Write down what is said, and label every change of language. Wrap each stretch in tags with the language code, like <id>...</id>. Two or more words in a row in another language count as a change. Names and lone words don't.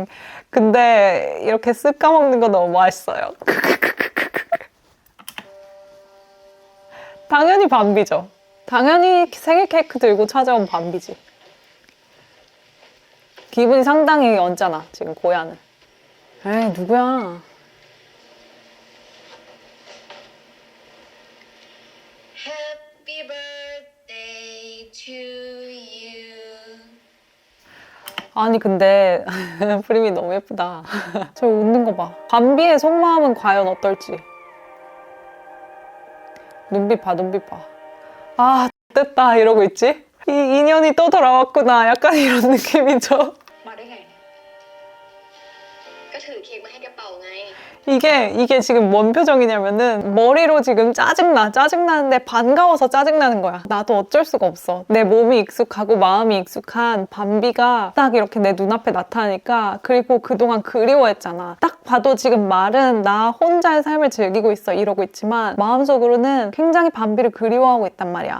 <ko>근데 이렇게 쓱 까먹는 거 너무 맛있어요. 당연히 밤비죠. 당연히 생일 케이크 들고 찾아온 밤비지. 기분이 상당히 언짢아, 지금 고야는. 에이, 누구야.</ko> <en>Happy birthday to you.</en> <ko>아니, 근데 프리미 너무 예쁘다. 저 웃는 거 봐. 밤비의 속마음은 과연 어떨지. 눈빛 봐, 눈빛 봐. 아, 됐다 이러고 있지? 이 인연이 또 돌아왔구나. 약간 이런 느낌이죠.</ko> <th>มาได้ไงเนี่ยก็ถือเค้กมาให้แกเป่าไง</th> <ko>이게 지금 뭔 표정이냐면은 머리로 지금 짜증나는데 반가워서 짜증나는 거야. 나도 어쩔 수가 없어. 내 몸이 익숙하고 마음이 익숙한 밤비가 딱 이렇게 내 눈앞에 나타나니까 그리고 그동안 그리워했잖아. 딱 봐도 지금 말은 나 혼자의 삶을 즐기고 있어 이러고 있지만 마음속으로는 굉장히 밤비를 그리워하고 있단 말이야.</ko>